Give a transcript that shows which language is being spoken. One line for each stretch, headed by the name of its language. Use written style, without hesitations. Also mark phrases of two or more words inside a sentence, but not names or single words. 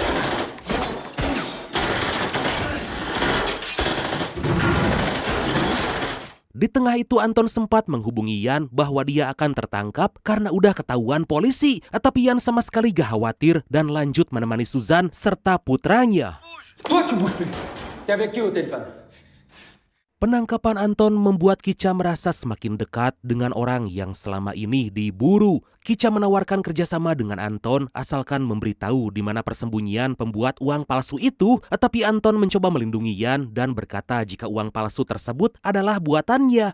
Indonesian: Di tengah itu Anton sempat menghubungi Yan bahwa dia akan tertangkap karena udah ketahuan polisi. Tapi Yan sama sekali gak khawatir dan lanjut menemani Suzanne serta putranya.
French: Toi, tu bouges plus. T'es avec qui au téléphone?
Indonesian: Penangkapan Anton membuat Kica merasa semakin dekat dengan orang yang selama ini diburu. Kica menawarkan kerjasama dengan Anton asalkan memberitahu di mana persembunyian pembuat uang palsu itu. Tapi Anton mencoba melindungi Yan dan berkata jika uang palsu tersebut adalah buatannya.